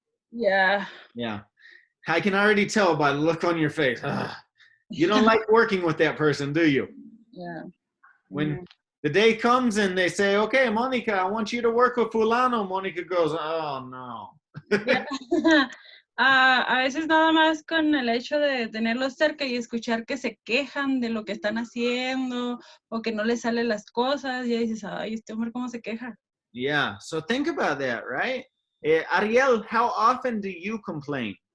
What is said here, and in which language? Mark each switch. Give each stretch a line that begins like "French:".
English: Yeah. Yeah. I can already tell by the look on your face. Ugh. You don't like working with that person, do you? Yeah. When the day comes and they say, okay, Monica, I want you to work with fulano, Monica goes, oh, no. Yeah.
Spanish: A veces nada más con el hecho de tenerlos cerca y escuchar que se quejan de lo que están haciendo o que no les salen las cosas, ya dices, ay, este hombre cómo se queja.
English: Yeah, so think about that, right? Ariel, how often do you complain?